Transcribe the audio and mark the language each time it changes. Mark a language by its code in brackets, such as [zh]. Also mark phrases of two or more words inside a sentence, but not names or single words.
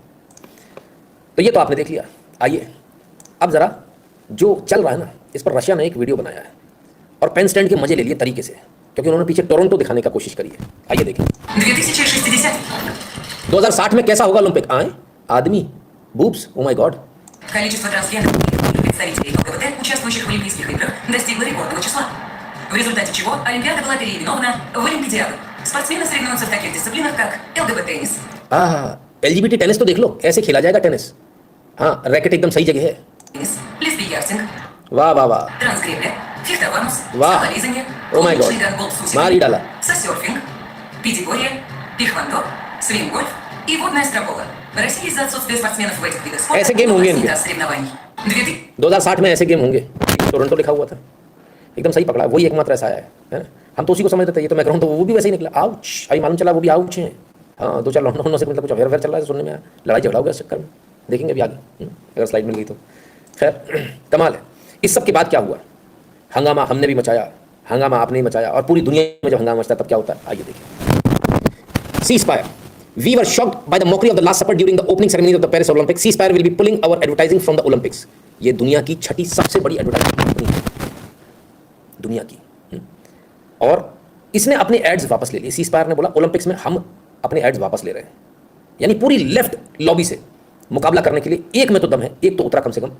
[hi] तो ये तो आपने देख लिया। आइए अब जरा जो चल रहा है ना, इस पर रशिया ने एक वीडियो बनाया है और [en] pen stand [hi] के मजे ले लिए तरीके से, क्योंकि उन्होंने पीछे टोरंटो दिखाने का कोशिश करी है। आइए देखें 2060 में कैसा होगा ओलंपिक। आए आदमी, बूब्स, [en] oh my god. [ru] Количество трансгендерных представителей ЛГБТ, участвующих в Олимпийских играх, достигло рекордного числа. В результате чего Олимпиада была переименована в Олимпиадиаду. Спортсмены соревнуются в таких дисциплинах, как ЛГБТ-теннис. [hi] LGBT टेनिस तो देख लो, ऐसे खेला जाएगा टेनिस। हाँ, रैकेट एकदम सही जगह है। [ru] Лесбий-яхтинг. [hi] वाह वाह वाह, [ru] Трансгребля. Фехтованус. [hi] वाह, [ru] Скалолизанье. [en] oh my god, [ru] лучший гандбол с [hi] मार ही डाला। [ru] Сосерфинг. Пятиборье. Пихвандо. Свингольф. И водная стропола. В России из-за отсутствия спортсменов в этих видах спорта [hi] ऐसे गेम होंगे इनके। [ru] соревнований. [hi] 2060 में ऐसे गेम होंगे। टोरंटो लिखा हुआ था, एकदम सही पकड़ा। वही एकमात्र ऐसा है ना? हम तो उसी को समझते थे, ये तो मैक्रोन, तो वो भी वैसे ही निकला। आउच, अभी मालूम चला वो भी आउच है। हाँ, 2-4 लॉन्डन से मतलब कुछ अफेयर चल रहा है, सुनने में आया। लड़ाई झगड़ा हो गया इस चक्कर में, देखेंगे अभी आगे अगर स्लाइड मिल गई तो। खैर कमाल है। इस सब के बाद क्या हुआ? हंगामा हमने भी मचाया, हंगामा आपने ही मचाया, और पूरी दुनिया में जब हंगामा मचता है तब क्या होता है? आइए देखिए। सीज़फायर। [en] We were shocked by the mockery of the Last Supper during the opening ceremony of the Paris Olympics. Ceasefire will be pulling our advertising from the Olympics. [hi] ये दुनिया की छठी सबसे बड़ी [en] advertising company [hi] है दुनिया की। और इसने अपने एड्स वापस ले लिए। सीज़फायर ने बोला ओलंपिक्स में हम अपने एड्स वापस ले रहे हैं। यानी पूरी [en] left lobby [hi] से मुकाबला करने के लिए एक में तो दम है, एक तो उतरा कम से कम।